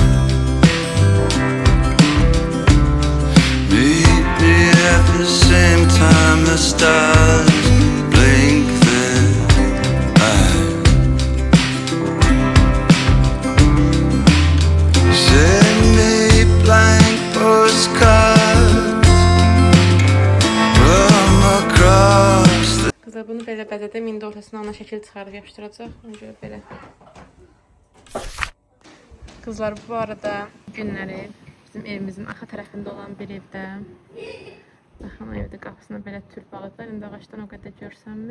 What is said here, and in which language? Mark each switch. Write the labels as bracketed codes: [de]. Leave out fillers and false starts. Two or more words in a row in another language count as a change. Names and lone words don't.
[en] Meet me at the same time the stars blink their eyes. Send me blank postcards from across the [az] Qızlar bunu belə bəzədim. İndi ortasına ana şəkil çıxarıb yapışdıracaq. Ona görə belə. Qızlar, bu arada günləri bizim evimizin arxa tərəfində olan bir evdə. Baxın, o evdə qapısına belə tül bağlıqlar. İndi ağacdan o qədər görsənmir.